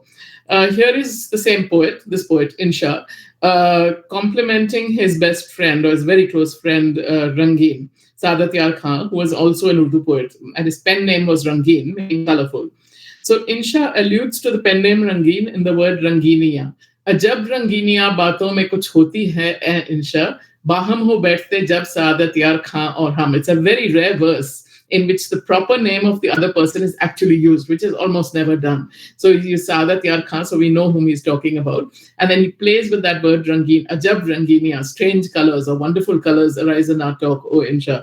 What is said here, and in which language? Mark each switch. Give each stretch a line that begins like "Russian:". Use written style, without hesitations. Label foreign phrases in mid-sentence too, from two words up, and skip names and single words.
English: Here is the same poet, this poet, Insha, complimenting his best friend or his very close friend, Rangeen, Saadat Yar Khan, who was also an Urdu poet. And his pen name was Rangeen, meaning colorful. So Insha alludes to the pen name Rangeen in the word Ranginiya.
Urdu: عجب رنگینیاں باتوں میں کچھ ہوتی ہیں انشا. بہم ہو بیٹھتے جب سعادت یار خاں اور ہم.
English: It's a very rare verse in which the proper name of the other person is actually used, which is almost never done. So he used Saadat Yar Khan, so we know whom he's talking about. And then he plays with that word Rangeen,
Urdu: عجب رنگینیاں,
English: strange colors or wonderful colors arise in our talk, oh Insha.